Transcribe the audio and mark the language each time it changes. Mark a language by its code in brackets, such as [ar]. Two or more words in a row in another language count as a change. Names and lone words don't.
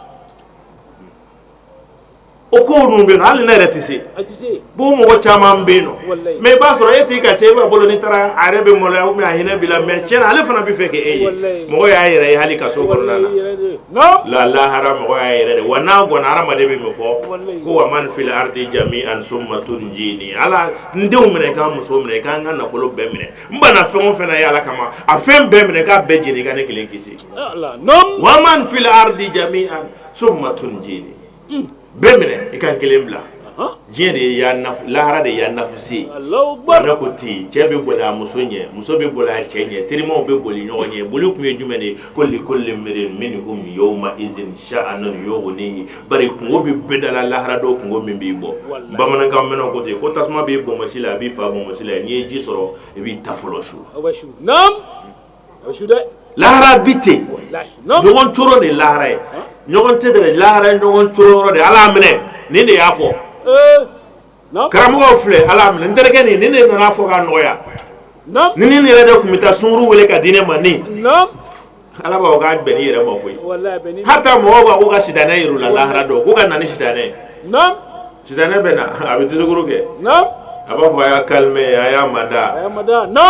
[bm] o ko ninnu bɛ yen nɔ hali ne yɛrɛ tɛ se bon mɔgɔ caman bɛ yen nɔ mais i b'a sɔrɔ e t'i ka se e b'a bolo n'i taara a yɛrɛ bɛ maloya [fr] ou bien [bm] a hinɛ b'i la mais tiɲɛ na ale fana bɛ fɛ k'e ye mɔgɔ y'a yɛrɛ ye hali kaso kɔnɔna na lahara mɔgɔ y'a yɛrɛ de wa n'a gɔnna hadamaden bɛ min fɔ ko [ar] wa man fil ardi jami'an summa tunjini [bm] ala n denw minɛ k'an muso minɛ k'an ka nafolo bɛɛ minɛ n bana fɛn o fɛn na ye ala kama a fɛn bɛɛ minɛ k'a bɛɛ jeni ka ne kelen kisi [ar] wa man fil ardi jami'an summa tunjini [bm] bɛɛ minɛ i ka kelen bila diɲɛ de ye lahara de y'a nafusi ne ko ten cɛ bɛ boli a muso ɲɛ muso bɛ boli a cɛ ɲɛ terimaw bɛ boli ɲɔgɔn ɲɛ boli kun ye jumɛn de ye ko [ar] likulli mri'in minhum yawma izin sha'anun yughnihi [bm] bari kungo bɛ bɛɛ da la lahara dɔw kungo min b'i bɔ bamanankan mɛnna ko ten ko tasuma b'i bɔnmɔsi la a b'i fa bɔnmɔsi la n'i ye ji sɔrɔ i b'i ta fɔlɔ su lahara bi ten ɲɔgɔn coro de lahara ye ɲɔgɔn tɛ de lahara ɲɔgɔn coro yɔrɔ de ala minɛ nin de y'a fɔ karamɔgɔw filɛ ala minɛ n terikɛ nin de nana fɔ k'a nɔgɔya ni nin yɛrɛ de tun bɛ taa sunkuru wele ka di ne ma nin ala b'a fɔ k'a bɛn ni yɛrɛ ma koyi hatta mɔgɔw b'a ko ka sitanɛ yir'u la lahara dɔn ko ka na ni sitanɛ sitanɛ bɛ na a bɛ discours kɛ a b'a fɔ a y'a calmer a y'a mada